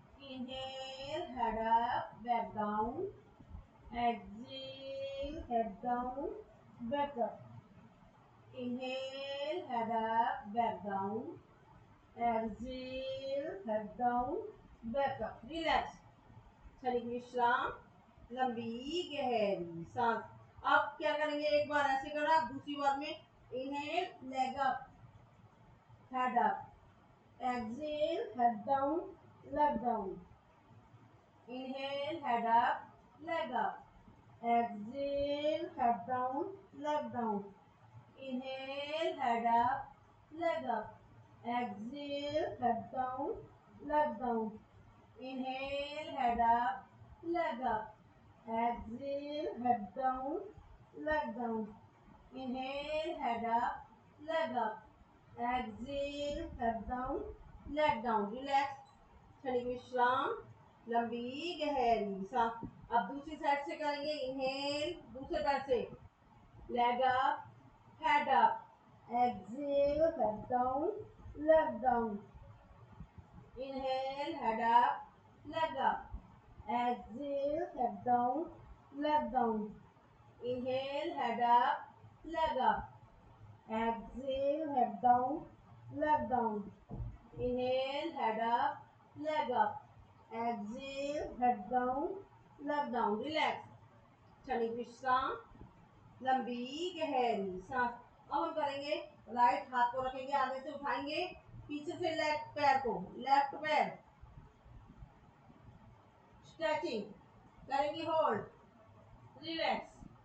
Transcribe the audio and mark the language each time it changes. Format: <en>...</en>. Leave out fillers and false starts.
<en>Inhale, head up, back down. Exhale, head down, back up. Inhale, head up, back down. Exhale, head down, back up. Relax.</en> <hi>शरीर विश्राम, लंबी गहरी सांस। अब क्या करेंगे, एक बार ऐसे करा, दूसरी बार में</hi> <en>Inhale, leg up, head up. Exhale, head down, leg down. Inhale, head up, leg up. Exhale, head down, leg down. Inhale, head up, leg up. Exhale, head down, leg down. Inhale, head up, leg up. Exhale, head down, leg down. Inhale, head up, leg up. Exhale, head down, leg down. Relax.</en> <hi>क्षणिक विश्राम, लंबी गहरी सांस। अब दूसरी side से करेंगे। Inhale, दूसरे पैर से,</hi> <en>Leg up, head up. Exhale, head down, leg down. Inhale, head up, leg up. Exhale, head down, leg down. Inhale, head up, leg up. Exhale, head down, leg down. Inhale, head up, leg up. Exhale, head down, left down, relax,</en> <hi>क्षणिक विश्राम, लंबी गहरी सांस। अब हम करेंगे right हाथ को रखेंगे, आगे से उठाएंगे, पीछे से लेफ्ट पैर को, लेफ्ट पैर स्ट्रेचिंग करेंगे, होल्ड, रिलैक्स।</hi>